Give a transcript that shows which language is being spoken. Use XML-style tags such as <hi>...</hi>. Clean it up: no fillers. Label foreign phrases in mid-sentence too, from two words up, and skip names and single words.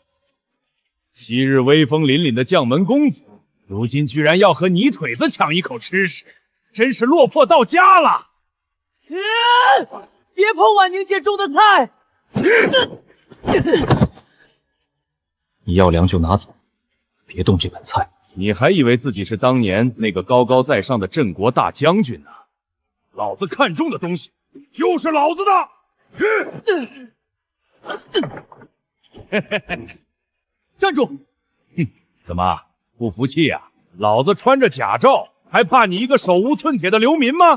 <zh>昔日威風凜凜的將門公子，如今居然要和泥腿子搶一口吃食，真是落魄到家了！別碰婉寧姐種的菜！你要糧就拿走，別動這盆菜。你還以為自己是當年那個高高在上的鎮國大將軍呢？老子看中的東西就是老子的！站住！哼，怎麼不服氣呀？老子穿着甲胄，還怕你一個手無寸鐵的流民嗎？</zh>